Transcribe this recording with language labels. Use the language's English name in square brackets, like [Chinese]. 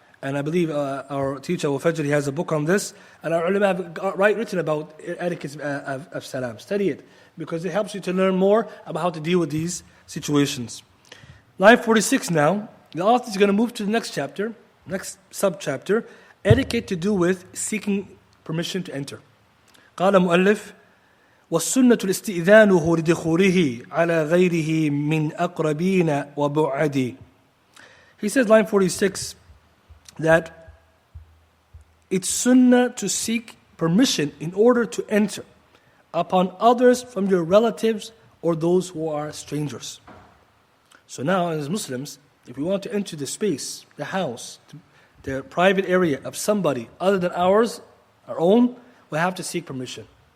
[English] And I believe our teacher, Al-Fajr, he has a book on this. And our ulama have written about etiquette of salam. Study it, because it helps you to learn more about how to deal with these situations. Line 46 now, the author is going to move to the next chapter, next sub-chapter, etiquette to do with seeking permission to enter. [Arabic] قال مؤلف والسنة الاستئذانه لدخوله على غيره من أقربين وبعد. [English] He says, line 46, that it's sunnah to seek permission in order to enter upon others from your relatives or those who are strangers. So now, as Muslims, if we want to enter the space, the house, the private area of somebody other than ours, our own, we have to seek permission.